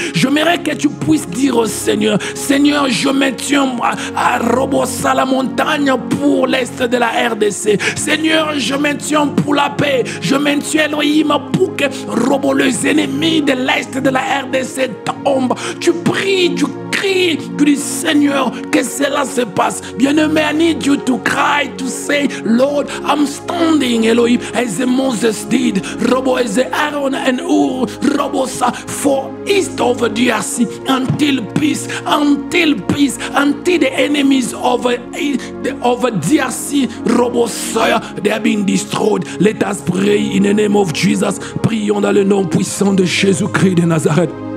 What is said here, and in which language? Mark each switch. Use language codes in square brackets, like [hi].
[fr] J'aimerais que tu puisses dire au Seigneur, Seigneur, je me tiens à Robossa, la montagne pour l'Est de la RDC. Seigneur, je me tiens pour la paix. Je me tiens, Elohim, pour que les ennemis de l'Est de la RDC tombent. Tu pries, tu cries, tu dis, Seigneur, que cela se passe. Bien-aimé, [en] I need you to cry, to say, Lord, I'm standing, Elohim, as Moses did, as Aaron and Ur, for east of DRC, until peace, until the enemies of DRC, they are being destroyed. Let us pray in the name of Jesus. [fr] Prions dans le nom puissant de Jésus-Christ de Nazareth.